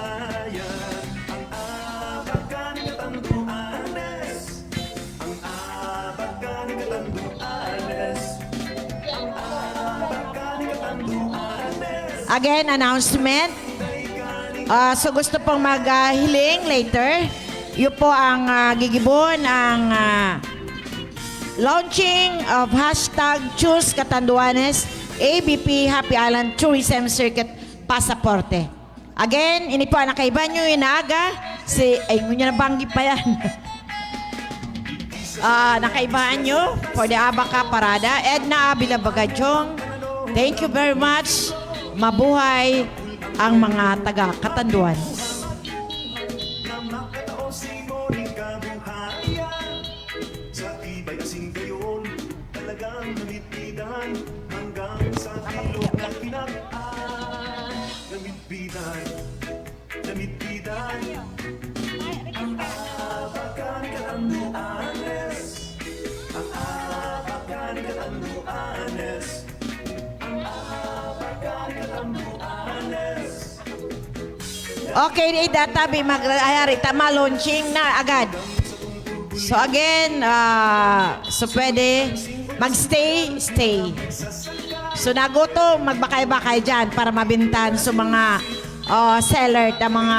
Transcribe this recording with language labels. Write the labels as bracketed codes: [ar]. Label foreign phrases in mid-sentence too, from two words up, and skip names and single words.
[en] Again, announcement. [bik] So gusto pong maghiling later. Yun po ang gigibon ang [en] launching of hashtag [bik] Choose Catanduanes ABP Happy Island Tourism Circuit Pasaporte. Again, ini po ang nakaiban nyo inaaga. Ay, ngunyo nabanggi pa yan. Nakaibaan nyo for the Abaca Parada. [en] Edna Abila Bagajong. Thank you very much. [bik] Mabuhay ang mga taga Catanduanes. Sa tibay kasing gayon, talagang namitbidan hanggang sa bilog na kinapaan. Namitbidan, namitbidan ang Abaca ni Catanduanes. Ang Abaca ni Catanduanes. Ang Abaca ni Catanduanes. Okay, tabi mag-ayari, tama launching na agad. So again, so pwede magstay, stay. So naguto, magbakay-bakay dyan para mabintan sa mga seller, na mga...